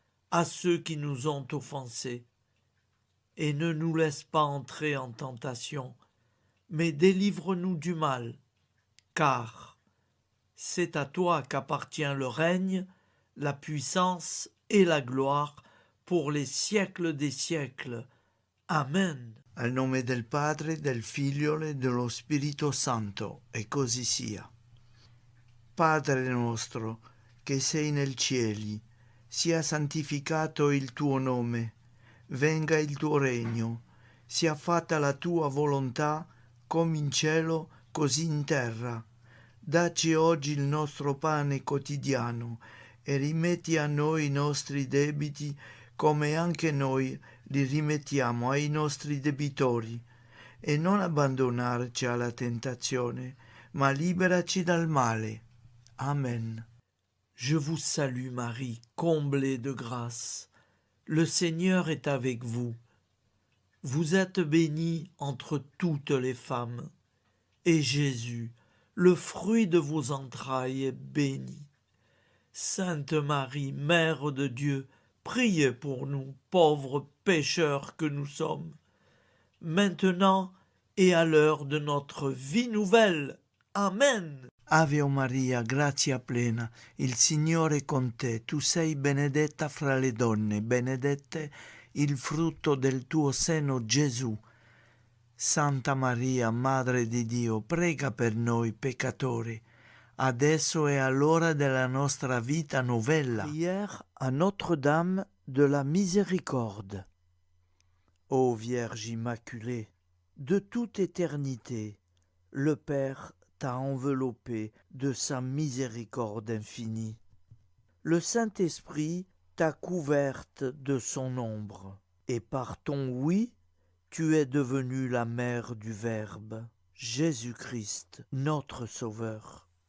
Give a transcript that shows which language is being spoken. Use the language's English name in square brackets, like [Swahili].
[French] à ceux qui nous ont offensés. Et ne nous laisse pas entrer en tentation, mais délivre-nous du mal, car c'est à toi qu'appartient le règne, la puissance et la gloire pour les siècles des siècles. Amen. [Italian] Al nome del Padre, del Figlio e dello Spirito Santo, e così sia. Padre nostro, che sei nel cieli, sia santificato il tuo nome, venga il tuo regno, sia fatta la tua volontà, come in cielo, così in terra. Dacci oggi il nostro pane quotidiano e rimetti a noi i nostri debiti, come anche noi li rimettiamo ai nostri debitori, e non abbandonarci alla tentazione, ma liberaci dal male. Amen. [French] Je vous salue Marie, comblée de grâce. Le Seigneur est avec vous. Vous êtes bénie entre toutes les femmes, et Jésus, le fruit de vos entrailles, est béni. Sainte Marie, Mère de Dieu, priez pour nous, pauvres pécheurs que nous sommes, maintenant et à l'heure de notre vie nouvelle. Amen. [Italian] Ave Maria, grazia plena, il Signore è con te, tu sei benedetta fra le donne, benedetto il frutto del tuo seno, Gesù. Santa Maria, Madre di Dio, prega per noi peccatori, adesso e all'ora della nostra vita novella. [French] Prière à Notre-Dame de la Miséricorde. Ô Vierge Immaculée, De toute éternité, le Père t'a enveloppé de sa miséricorde infinie. Le Saint-Esprit t'a couverte de son ombre, et par ton oui, tu es devenue la mère du Verbe, Jésus-Christ, notre Sauveur.